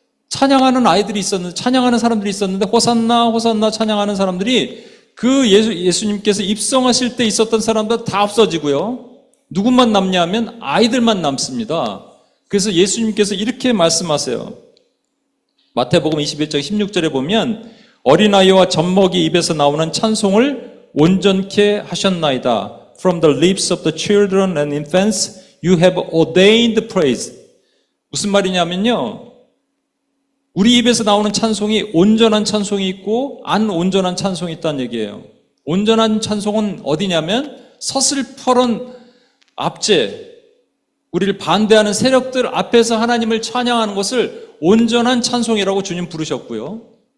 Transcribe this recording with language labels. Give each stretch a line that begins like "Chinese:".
Korean: 찬양하는 찬양하는 사람들이 있었는데 호산나 호산나 찬양하는 사람들이 그 예수님께서 입성하실 때 있었던 사람들 다 없어지고요. 누구만 남냐 하면 아이들만 남습니다. 그래서 예수님께서 이렇게 말씀하세요. 마태복음 21장 16절에 보면 어린아이와 젖먹이 입에서 나오는 찬송을 온전케 하셨나이다.
English: From the lips of the children and infants you have ordained praise.
Korean: 무슨 말이냐면요. 우리 입에서 나오는 찬송이 온전한 찬송이 있고 안 온전한 찬송이 있다는 얘기예요. 온전한 찬송은 어디냐면 서슬퍼런 압제, 우리를 반대하는 세력들 앞에서 하나님을 찬양하는 것을 온전한 찬송이라고 주님 부르셨고요.